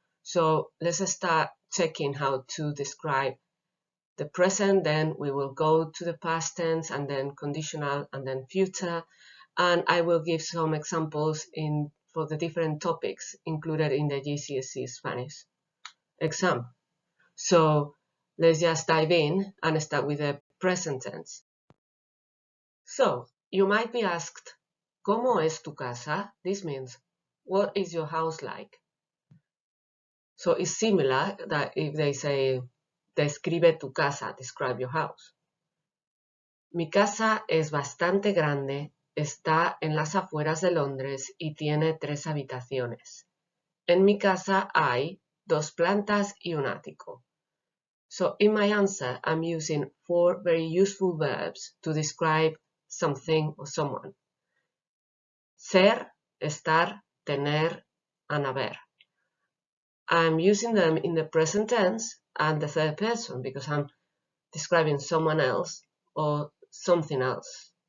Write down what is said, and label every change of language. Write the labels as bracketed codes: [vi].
[en] So let's start checking how to describe the present, then we will go to the past tense, and then conditional, and then future, and I will give some examples for the different topics included in the GCSE Spanish exam. So let's just dive in and start with the present tense. So you might be asked, [es] ¿Cómo es tu casa? [en] This means, what is your house like? So it's similar that if they say, [es] describe tu casa, [en] describe your house. [es] Mi casa es bastante grande, está en las afueras de Londres y tiene 3 habitaciones. En mi casa hay 2 plantas y un ático. [en] So in my answer, I'm using 4 very useful verbs to describe something or someone. [es] Ser, estar, tener, and haber. [en] I'm using them in the present tense and the third person because I'm describing someone else or something else.